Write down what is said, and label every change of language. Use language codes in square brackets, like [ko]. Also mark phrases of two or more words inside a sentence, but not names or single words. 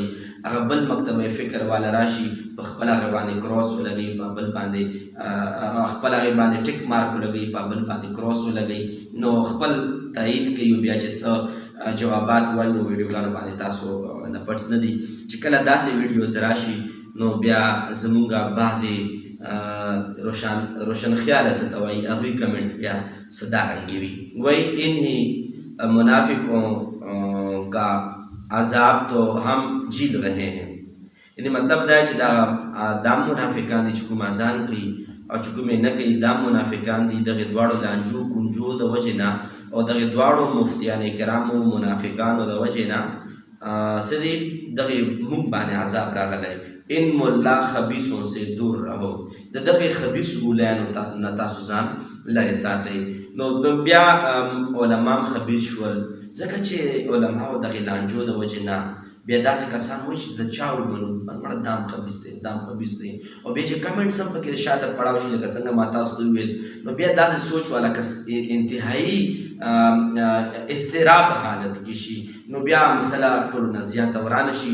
[ps] هغه بل مکتبه فکر والا راشي په خپل هغې باندې کراس ولګوي، په بل باندې خپل هغې باندې ټیک مارک ولګوي، په بل باندې کراس ولګوي، نو خپل تایید کوي. بیا چې څه جوابات وایي نو ویډیوګانو باندې تاسو نه پټ نه دي چې کله داسې ویډیوز راشي نو بیا زمونږ بعضې روشن خیاله څه ته وایي هغوی کمنټس بیا څه دارنګې وي. [ur] وایي انہیں منافقوں کا عذاب تو ہم جھیل رہے ہیں. [ps] یعنې مطلب دا چې دا منافقان دي چې کوم اذان کوي او چې کوم یې نه کوي، دا منافقان دي دغې دواړو لانجو کونجو د وجې نه او دغې دواړو مفتیان کرامو منافقانو د وجې نه څه دي دغې موږ باندې عذاب راغلی. [ur] ان ملا خبیثوں سے دور رہو، [ps] د دغې خبیث مولایانو نه تاسو ځان لرې ساتئ. نو بیا علما هم خبیث شول ځکه چې علماو دغې لانجو د وجې نه بیا داسې کسان وایي چې د چا ومنو مړه دا هم خبیث دی دا هم خبیث دی. او بیا چې کمنټس هم پکې شاته پړاو شي لکه څنګه ما تاسو ته وویل، نو بیا داسې سوچ والا کس انتهایي اضطراب حالت کې شي، نو بیا مسله ټولو نه زیاته ورانه شي.